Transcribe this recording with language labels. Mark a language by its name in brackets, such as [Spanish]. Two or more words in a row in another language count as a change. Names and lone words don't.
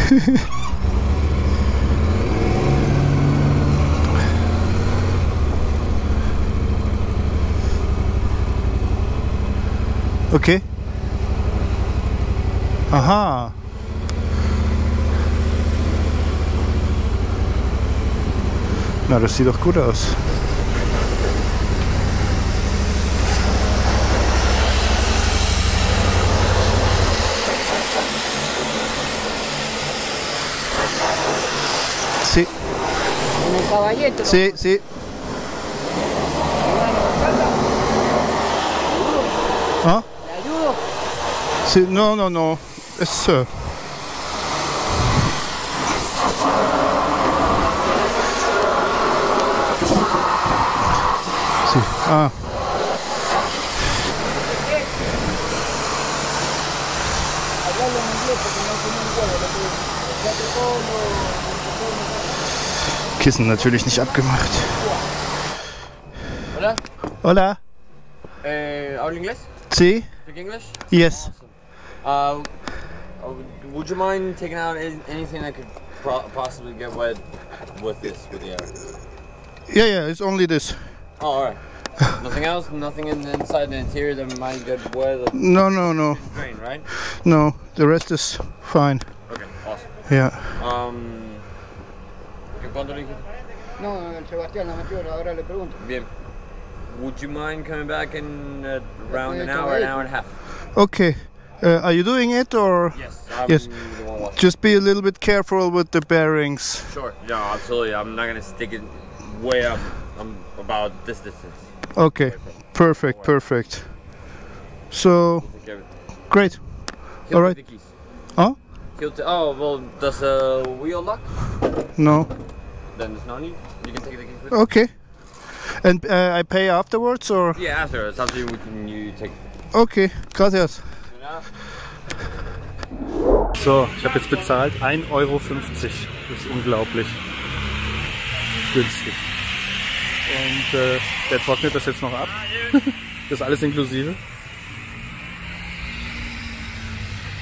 [English] Okay. Aha. [German] Na, das sieht doch gut aus. [Spanish] Sí. Sí, sí. ¿Ah? Sí, no, no, no. Es Sí. Ah. [German] Kissen natürlich nicht abgemacht. [Spanish] Hola. Hola. ¿Habla inglés? Sí. [English] Speak English? Yes. Awesome. Would you mind taking out anything that could possibly get wet with this, with the air? Yeah, yeah. It's only this. Oh, all right. Nothing else? Nothing inside the interior that might get wet? No, no, no. Drain, right? No. The rest is fine. Okay, awesome. Yeah. [Spanish] ¿Cuánto le dijiste? No, Sebastián la metió, ahora le pregunto. Bien. [English] Would you mind coming back in around an hour and a half? Okay. Are you doing it or? Yes. Yes. The one watching. Just be a little bit careful with the bearings. Sure. No, absolutely. I'm not gonna stick it way up. I'm about this distance. Okay. Perfect. Perfect. So great. He'll All right. take the keys. Huh? Oh, well, does a wheel lock? No. Then there's no need. You can take the keys with you. Okay. And I pay afterwards or? Yeah, after. It's up to you when you take. [Spanish] Okay. Gracias. [German] Ja. So, ich habe jetzt bezahlt 1,50 Euro. Das ist unglaublich günstig. Und der trocknet das jetzt noch ab. Das ist alles inklusive.